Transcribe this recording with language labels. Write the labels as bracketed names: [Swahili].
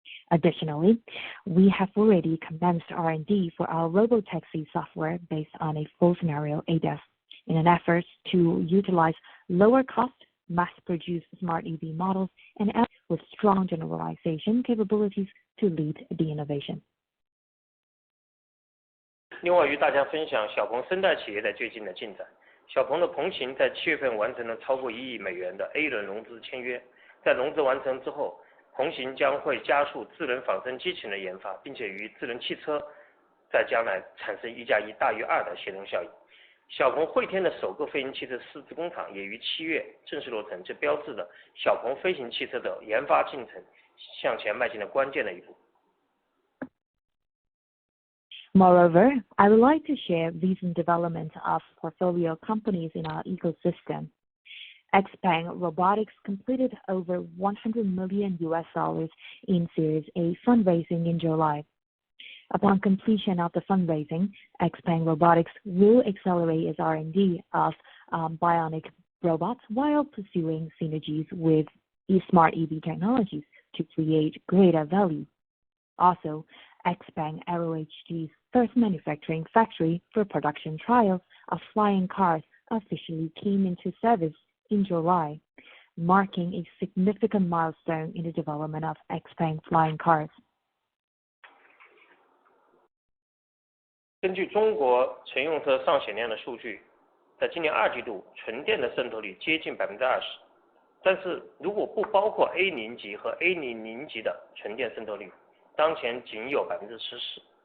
[English] Additionally, we have already commenced R&D for our robotaxi software based on a full scenario ADAS in an effort to utilize lower cost, mass-produced smart EV models and with strong generalization capabilities to lead the innovation. [Chinese] 另外与大家分享小鹏生态企业在最近的进展。小鹏的鹏行在7月份完成了超过1亿美元的 A 轮融资签约，在融资完成之后，鹏行将会加速智能仿生机器人的研发，并且与智能汽车在将来产生1+1大于2的协同效应。小鹏汇天的首个飞行汽车试制工厂也于7月正式落成，这标志着小鹏飞行汽车的研发进程向前迈进了关键的一步。 [English] Moreover, I would like to share recent developments of portfolio companies in our ecosystem. XPeng Robotics completed over $100 million in Series A fundraising in July. Upon completion of the fundraising, XPeng Robotics will accelerate its R&D of bionic robots while pursuing synergies with smart EV technologies to create greater value. Also, XPeng AeroHD's first manufacturing factory for production trials of flying cars officially came into service in July, marking a significant milestone in the development of XPeng flying cars. [Chinese] 根据中国乘用车上险量的数据，在今年2季度，纯电的渗透率接近20%，但是如果不包括 A0级和 A00级的纯电渗透率，当前仅有14%。